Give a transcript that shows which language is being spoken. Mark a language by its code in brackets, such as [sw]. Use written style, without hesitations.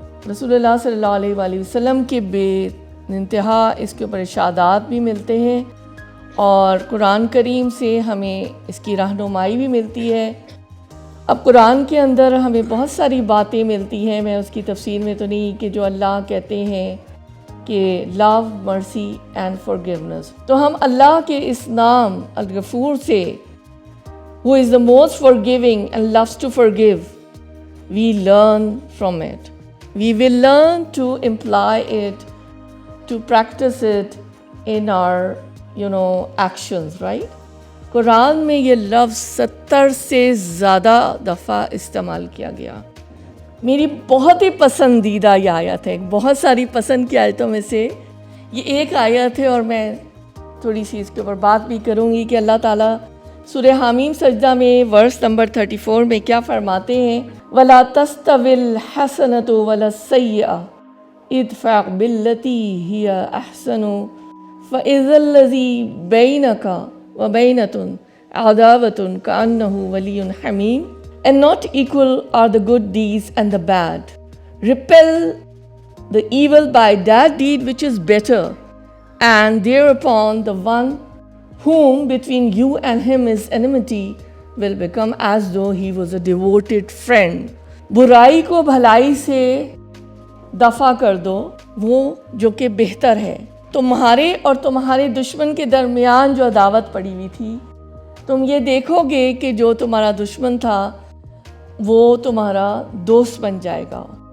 [ur] رسول اللہ صلی اللہ علیہ وآلہ وسلم کے بے انتہا اس کے اوپر ارشادات بھی ملتے ہیں اور قرآن کریم سے ہمیں اس کی رہنمائی بھی ملتی ہے. اب قرآن کے اندر ہمیں بہت ساری باتیں ملتی ہیں، میں اس کی تفسیر میں تو نہیں، کہ جو اللہ کہتے ہیں کہ لو، مرسی اینڈ forgiveness. تو ہم اللہ کے اس نام الغفور سے، [en] who is the most forgiving and loves to forgive, we learn from it. We will learn to imply it, to practice it in our actions, right? [ur] قرآن میں یہ لفظ 70 سے زیادہ دفعہ استعمال کیا گیا. میری بہت ہی پسندیدہ یہ آیت ہے، بہت ساری پسند کی آیتوں میں سے یہ ایک آیت ہے، اور میں تھوڑی سی اس کے اوپر بات بھی کروں گی کہ اللہ تعالیٰ سورہ حامیم سجدہ میں ورس نمبر 34 میں کیا فرماتے ہیں؟ [ar] وَلَا تَسْتَوِي الْحَسَنَةُ وَلَا السَّيِّئَةُ اِدْفَعْ بِالَّتِي هِيَ أَحْسَنُ فَإِذَا الَّذِي بَيْنَكَ وَبَيْنَهُ عَدَاوَةٌ كَأَنَّهُ وَلِيٌّ حَمِيمٌ. [en] And not equal are the good deeds and the bad. Repel the evil by that deed which is better, and thereupon the one whom between you and him is enmity will become as though he was a devoted friend. [ur] برائی کو بھلائی سے دفع کر دو، وہ جو کہ بہتر ہے. تمہارے اور تمہارے دشمن کے درمیان جو عداوت پڑی ہوئی تھی، تم یہ دیکھو گے کہ جو تمہارا دشمن تھا وہ تمہارا دوست بن جائے گا.